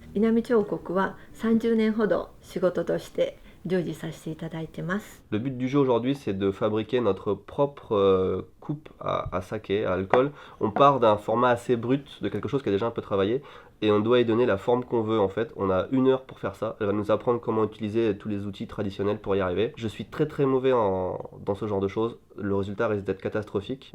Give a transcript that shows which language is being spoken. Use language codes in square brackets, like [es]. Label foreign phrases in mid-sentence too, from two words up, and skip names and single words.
[ja] 稲彫刻は30年ほど仕事として従事させていただいてます。 [fr] Le but du jeu aujourd'hui, c'est de fabriquer notre propre coupe à saké, à alcool. On part d'un format assez brut, de quelque chose qui a déjà un peu travaillé, et on doit y donner la forme qu'on veut en fait. On a 1 heure pour faire ça. Elle va nous apprendre comment utiliser tous les outils traditionnels pour y arriver. Je suis très mauvais dans ce genre de choses. Le résultat risque d'être catastrophique.